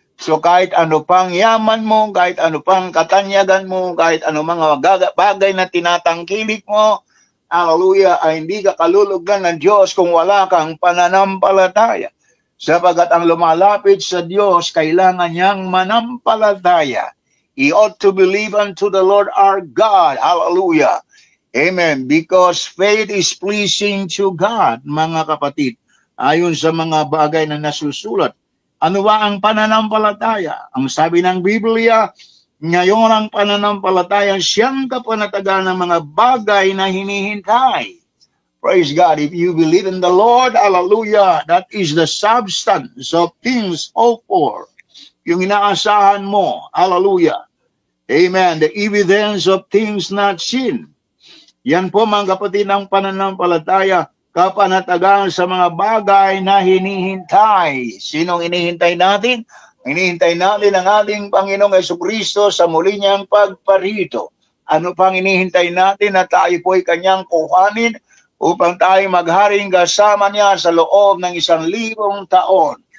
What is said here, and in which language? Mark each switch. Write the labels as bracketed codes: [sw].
[tl] So kahit ano pang yaman mo, kahit ano pang katanyagan mo, kahit ano mga bagay na tinatangkilik mo, hallelujah, ay hindi ka kalulugdan ng Diyos kung wala kang pananampalataya. Sapagat ang lumalapit sa Diyos, kailangan niyang manampalataya. [en] He ought to believe unto the Lord our God. Hallelujah. Amen. Because faith is pleasing to God, [tl] mga kapatid. Ayon sa mga bagay na nasusulat. Ano ba ang pananampalataya? Ang sabi ng Biblia, ngayon ang pananampalataya, siyang kapanatagan ng mga bagay na hinihintay. [en] Praise God. If you believe in the Lord, hallelujah, that is the substance of things hoped for. [tl] Yung inaasahan mo, hallelujah. Amen. [en] The evidence of things not seen. [tl] Yan po, mga kapatid, ng pananampalataya, kapanatagan sa mga bagay na hinihintay. Sinong hinihintay natin? Hinihintay natin ang ating Panginoong Jesucristo sa muli niyang pagparito. Ano pang hinihintay natin? Na tayo po'y kanyang kuhanin upang tayo magharing kasama niya sa loob ng 1,000 taon.